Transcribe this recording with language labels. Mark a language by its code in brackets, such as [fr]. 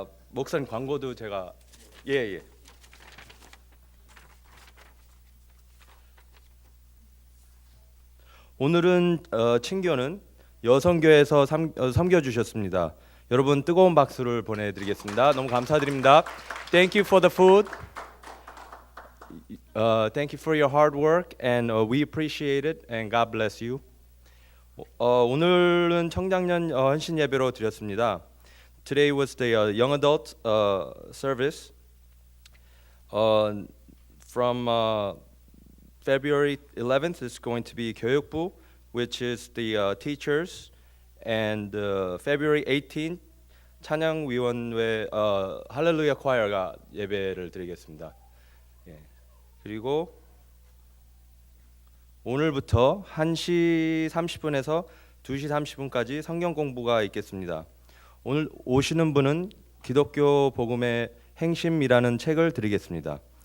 [ko] 목사님 광고도 제가 예. 오늘은 친교는 여성교회에서 섬겨 주셨습니다. 여러분 뜨거운 박수를 보내드리겠습니다. 너무 감사드립니다. [en] Thank you for the food. Thank you for your hard work and we appreciate it and God bless you. [ko] 오늘은 청장년 헌신 예배로 드렸습니다. [en] Today was the young adult service. From February 11th is going to be 교육부, which is the teachers, and February 18th [ko] 찬양위원회 할렐루야 콰이어가 예배를 드리겠습니다. 예. 그리고 오늘부터 1시 30분에서 2시 30분까지 성경 공부가 있겠습니다. 오늘 오시는 분은 기독교 복음의 행심이라는 책을 드리겠습니다.